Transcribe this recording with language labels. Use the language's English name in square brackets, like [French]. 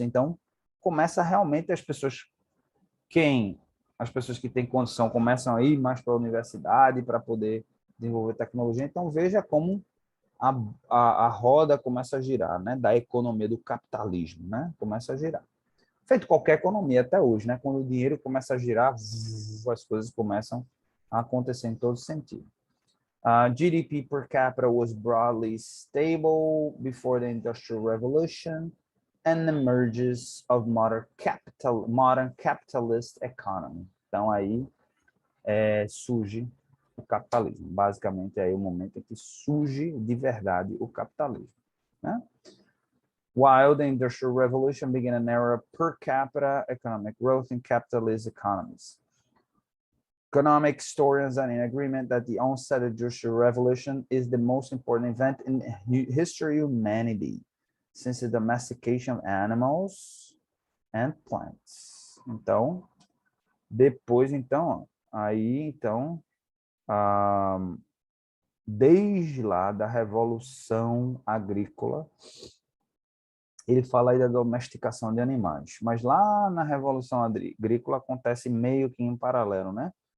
[Portuguese] Então, começa realmente as pessoas que têm condição começam a ir mais para a universidade para poder desenvolver tecnologia. Então, veja como a roda começa a girar, né? Da economia, do capitalismo, né? Começa a girar. Feito qualquer economia até hoje, né? Quando o dinheiro começa a girar, as coisas começam a acontecer em todo sentido. [English] GDP per capita was broadly stable before the Industrial Revolution and the emergence of modern capitalist economy. [Portuguese] Então, aí surge o capitalismo. Basicamente, aí é o momento em que surge de verdade o capitalismo, né? [English] While the Industrial Revolution began an era of per capita economic growth in capitalist economies. Economic historians are in agreement that the onset of the Industrial Revolution is the most important event in history of humanity since the domestication of animals and plants. [Portuguese] Então, depois, então, aí, então, desde lá da Revolução Agrícola, ele fala aí da domesticação de animais, mas lá na Revolução Agrícola acontece meio que em paralelo, né?